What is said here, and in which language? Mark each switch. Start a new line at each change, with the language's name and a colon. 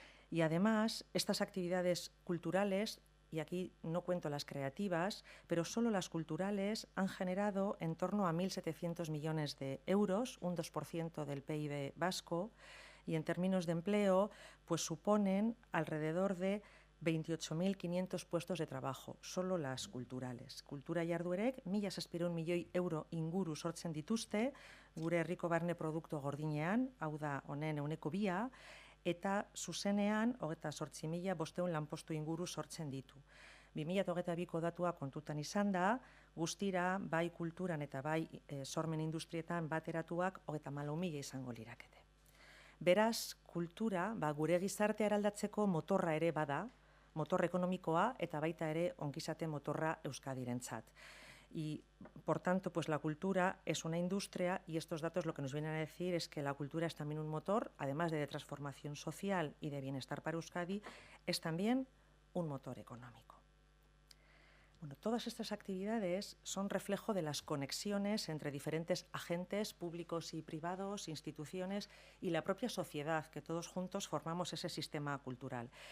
Spanish: Y además estas actividades culturales, y aquí no cuento las creativas, pero solo las culturales han generado en torno a 1.700 millones de euros, un 2% del PIB vasco, y en términos de empleo, pues suponen alrededor de 28.500 puestos de trabajo, solo las culturales.
Basque: Kultura jarduerek 1.600 milioi euro inguru sortzen dituzte, gure herriko barne produktu gordinean, hau da honen 2%, eta zuzenean 28.500 lanpostu inguru sortzen ditu. 2022ko datua kontutan izan da, guztira bai kulturan eta bai sormen industrietan bateratuak 34.000 izango lirakete. Beraz, kultura gure gizartea eraldatzeko motorra ere bada, motor ekonomikoa eta baita ere ongizate motorra Euskadirentzat.
Spanish: Y, por tanto, pues la cultura es una industria, y estos datos lo que nos vienen a decir es que la cultura es también un motor, además de transformación social y de bienestar para Euskadi, es también un motor económico. Bueno, todas estas actividades son reflejo de las conexiones entre diferentes agentes públicos y privados, instituciones y la propia sociedad, que todos juntos formamos ese sistema cultural.